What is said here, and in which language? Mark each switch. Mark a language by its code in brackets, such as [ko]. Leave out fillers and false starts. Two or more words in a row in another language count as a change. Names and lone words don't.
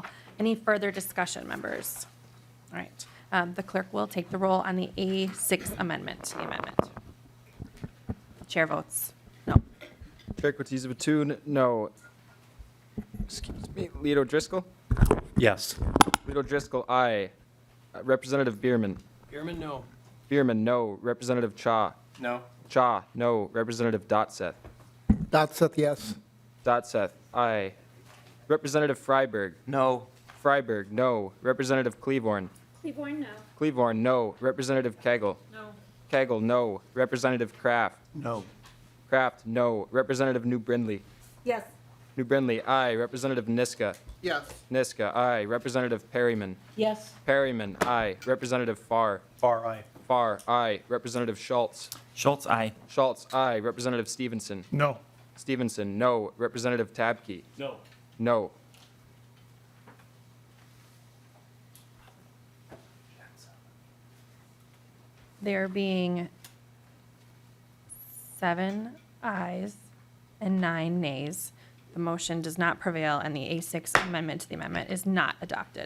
[en] Any further discussion, members? All right. The clerk will take the roll on the A6 amendment, the amendment. Chair votes no. Chair Kotisa-Batun, no. Excuse me, Leto Driscoll? Yes. Leto Driscoll, aye. Representative Bierman? Bierman, no. Bierman, no. Representative Cha? No. Cha, no. Representative Dotseth? Dotseth, yes. Dotseth, aye. Representative Freiberg. No. Freiberg, no. Representative Cleavorn. Cleavorn, no. Cleavorn, no. Representative Kegel. No. Kegel, no. Representative Kraft. No. Kraft, no. Representative New Brindley. Yes. New Brindley, aye. Representative Niska. Yes. Niska, aye. Representative Perryman. Yes. Perryman, aye. Representative Farr. Far aye. Farr, aye. Representative Schultz. Schultz, aye. Schultz, aye. Representative Stevenson. No. Stevenson, no. Representative Tabke. No. No. There being 7 ayes and 9 nays, the motion does not prevail, and the A6 amendment to the amendment is not adopted.